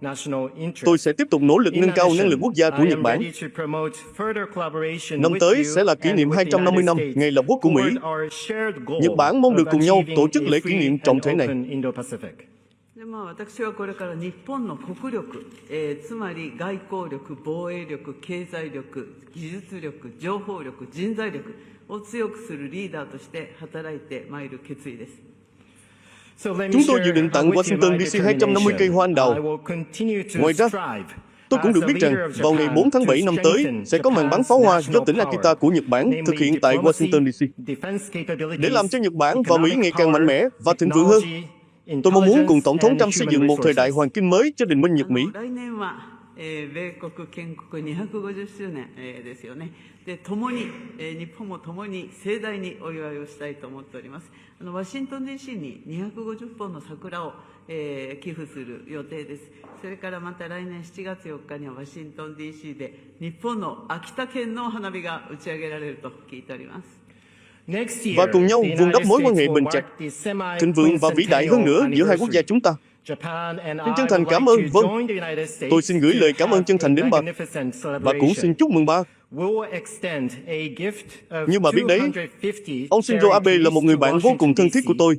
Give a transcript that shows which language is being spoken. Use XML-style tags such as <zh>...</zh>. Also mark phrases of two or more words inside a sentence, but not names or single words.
<vi>Tôi sẽ tiếp tục nỗ lực nâng cao năng lực quốc gia của Nhật Bản. Năm tới sẽ là kỷ niệm 250 năm ngày lập quốc của Mỹ. Nhật Bản mong được cùng nhau tổ chức lễ kỷ niệm trọng thể này.</vi> <ja>私はこれから日本の国力、つまり外交力、防衛力、経済力、技術力、情報力、人材力を強くするリーダーとして働いてまいる決意です。</ja> <vi>Chúng tôi dự định tặng Washington DC 250 cây hoa anh đào. Ngoài ra, tôi cũng được biết rằng vào ngày 4 tháng 7 năm tới sẽ có màn bắn pháo hoa do tỉnh Akita của Nhật Bản thực hiện tại Washington DC. Để làm cho Nhật Bản và Mỹ ngày càng mạnh mẽ và thịnh vượng hơn, tôi mong muốn cùng Tổng thống Trump xây dựng một thời đại hoàng kim mới cho đình minh Nhật Mỹ.</vi> <ja>米国建国250周年ですよね。で、共に、日本も共に盛大にお祝いをしたいと思っております。ワシントン DC に250本の桜を、寄付する予定です。それからまた来年7月4日にはワシントン DC で日本の秋田県の花火が打ち上げられると聞いております。</ja> <vi>Và cùng nhau vun đắp mối quan hệ bền chặt, thịnh vượng và vĩ đại hơn nữa giữa hai quốc gia chúng ta. Xin chân thành cảm ơn. Vâng, tôi xin gửi lời cảm ơn chân thành đến bà và cũng xin chúc mừng bà. Như bà biết đấy, ông Shinzo Abe là một người bạn vô cùng thân thiết của tôi.</vi>